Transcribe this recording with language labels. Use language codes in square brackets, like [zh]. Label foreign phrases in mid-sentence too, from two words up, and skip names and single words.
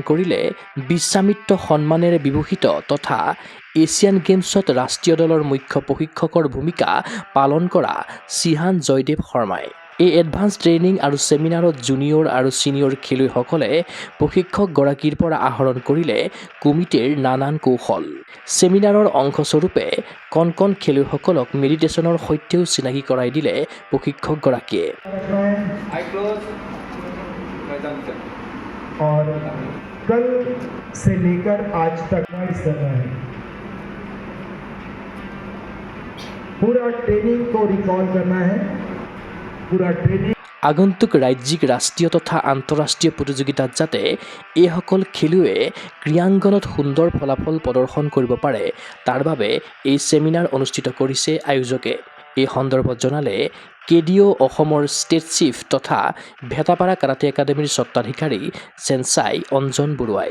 [as] কৰিলে বিশ্বামিত্ৰ সন্মানেৰে বিভূষিত তথা এছিয়ান গেমছত ৰাষ্ট্ৰীয় দলৰ মুখ্য প্ৰশিক্ষকৰ ভূমিকা পালন কৰা চিহান জয়দেৱ শৰ্মাই এই [en] advance training [as] আৰু ছেমিনাৰত জুনিয়ৰ আৰু ছিনিয়ৰ খেলুৱৈসকলে প্ৰশিক্ষকগৰাকীৰ পৰা আহৰণ কৰিলে কমিটিৰ নানান কৌশল ছেমিনাৰৰ অংশস্বৰূপে কণ খেলুৱৈসকলক মেডিটেশ্যনৰ সৈতেও চিনাকি কৰাই দিলে প্ৰশিক্ষকগৰাকীয়ে [hi] और कल से लेकर आज तक करना है पूरा ट्रेनिंग को रिकॉल करना है पूरा ट्रेनिंग [as] আগন্তুক ৰাজ্যিক ৰাষ্ট্ৰীয় তথা আন্তঃৰাষ্ট্ৰীয় প্ৰতিযোগিতাত যাতে এইসকল খেলুৱৈয়ে ক্ৰীড়াংগনত সুন্দৰ ফলাফল প্ৰদৰ্শন কৰিব পাৰে তাৰ বাবে এই ছেমিনাৰ অনুষ্ঠিত কৰিছে আয়োজকে এই সন্দৰ্ভত জনালে কেডিঅ' অসমৰ [en] state chief [as] তথা ভেটাপাৰা কাৰাটে একাডেমীৰ স্বত্বাধিকাৰী চেনচাই অঞ্জন বৰুৱাই